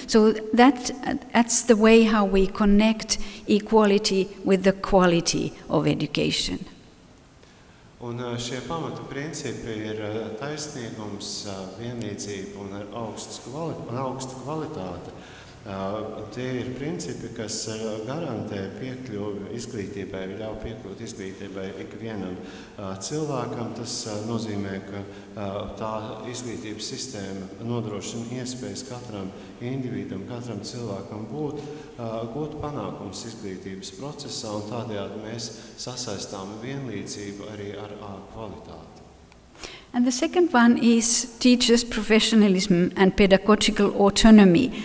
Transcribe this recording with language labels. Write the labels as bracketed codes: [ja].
[en] So that's the way how we connect equality with the quality of education. [lv] Un šie pamata principi ir taisnīgums, vienlīdzība un augsta kvalitāte. Tie ir principi, kas garantē piekļuvi izglītībai, ļauj piekļūt izglītībai ikvienam cilvēkam. Tas nozīmē, ka tā izglītības sistēma nodrošina iespējas katram individam, katram cilvēkam gūt panākums izglītības procesā, un tādējādi mēs sasaistām vienlīdzību arī ar kvalitāti. [en] And the second one is teachers' professionalism and pedagogical autonomy.